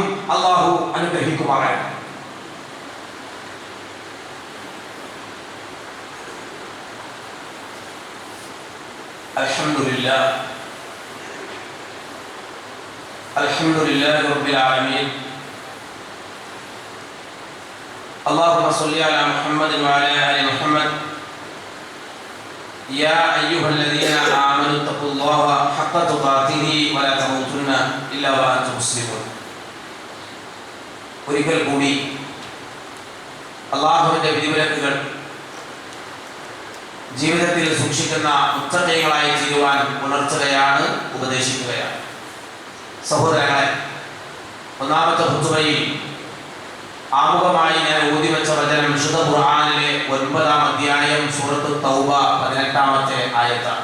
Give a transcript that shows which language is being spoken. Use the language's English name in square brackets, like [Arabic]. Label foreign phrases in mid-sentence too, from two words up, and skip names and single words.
[Malayalam] അല്ലാഹു അനുഗ്രഹിക്കുമാറാകട്ടെ. [Arabic] الحمد لله الحمد لله رب العالمين. اللهم صل على محمد وعلى آل محمد يا أيها الذين آمنوا اتقوا الله حق تقاته ولا تموتن إلا وأنتم مسلمون. [Malayalam] ഒരിക്കൽ കൂടി അല്ലാഹുവിന്റെ വിധിവിലക്കുകൾ ജീവിതത്തിൽ സൂക്ഷിക്കുന്ന മുത്തഖീങ്ങളായി തീരുവാൻ ഉണർത്തുകയാണ്, ഉപദേശിക്കുകയാണ്. സഹോദരങ്ങളെ, ഒന്നാമത്തെ ഖുതുബയിൽ ആമുഖമായി ഞാൻ ഓതിവെച്ച വചനം വിശുദ്ധ ഖുർആനിലെ 9-ാം അധ്യായം സൂറത്ത് തൗബ 18-ാമത്തെ ആയത്താണ്.